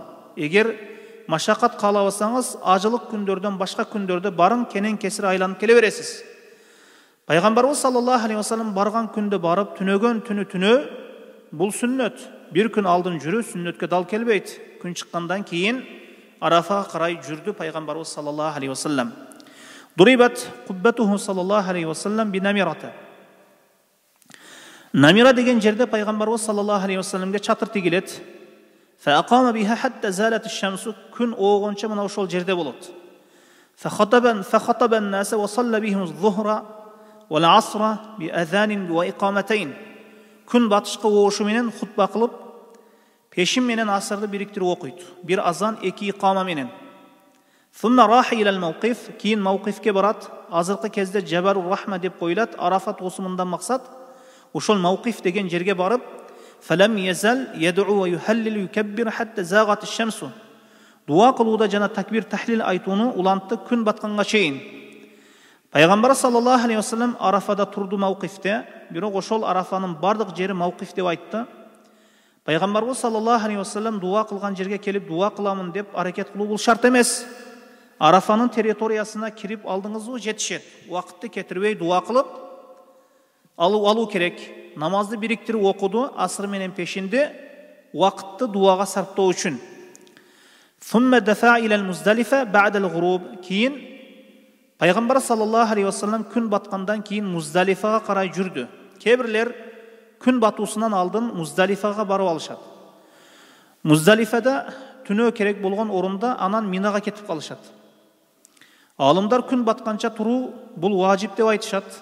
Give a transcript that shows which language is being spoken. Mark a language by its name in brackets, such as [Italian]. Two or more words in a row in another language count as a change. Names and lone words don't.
[Kyrgyz] Эгер машакат каалабасаңыз, ажылык күндөрдөн башка күндөрдө барың, кенен кесир айланып келе бересиз. Пайгамбарыбыз [Arabic] صلى الله عليه وسلم [Kyrgyz] барган күндө барып, түнөгөн түнү түнөө, бул сүннөт. Бир күн алдын жүрүү сүннөткө дал келбейт. Күн чыккандан кийин Арафага карай жүрдү Пайгамбарыбыз [Arabic] صلى الله عليه وسلم. ضربت قبته صلى الله عليه وسلم بنمرة. [Kyrgyz] Намира деген жерде Пайгамбарыбыз [Arabic] صلى الله عليه وسلم [Kyrgyz] чатыр тигилет. [Arabic] فأقام بها حتى زالت الشمس. [Kyrgyz] Күн оогончо мына ошол жерде болот. [Arabic] فخطب الناس وصلى بهم الظهر والعصر بأذان وإقامتين. [Kyrgyz] Күн батышка оошу менен хутба кылып, пешин менен асырды бириктирип окуйт. Бир азан, 2 икама менен. [Arabic] ثم راح إلى الموقف. [Kyrgyz] Кийин мавқифке барат. Азыркы кезде Жабару Рахма деп коюлат. Арафа тоосумундан максат ошол мавқиф деген жерге барып, [Arabic] فلم يزل يدعو ويهلل ويكبر حتى زاغت الشمس. [Kyrgyz] дуа кылууда жана такбир тахлил айтууну улантты күн батканга чейин. Пайгамбар [Arabic] صلى الله عليه وسلم [Kyrgyz] Арафада турду мавкифте, бирок ошол Арафанын бардык жери мавкиф деп айтты. Пайгамбарыбыз [Arabic] صلى الله عليه وسلم [Kyrgyz] дуа кылган жерге келип дуа кыламын деп аракет кылуу бул шарт эмес. Арафанын территориясына кирип алдыңызбы жетишет. Убакытты кетирбей дуа кылып алуу керек. Намазды бириктирип окуду асыр менен пешинде убакытты дуага сарптоо үчүн. [Arabic] ثم دفع إلى المزدلفة بعد الغروب. [Kyrgyz] Кийин Пайгамбар [Arabic] صلى الله عليه وسلم [Kyrgyz] күн баткандан кийин Муздалифага карай жүрдү. Кебирлер күн батуусунан алдын Муздалифага барып алышат. Муздалифада түнөө керек болгон орунда анан Минага кетип калышат. Алымдар күн батканча туруу бул важип деп айтышат.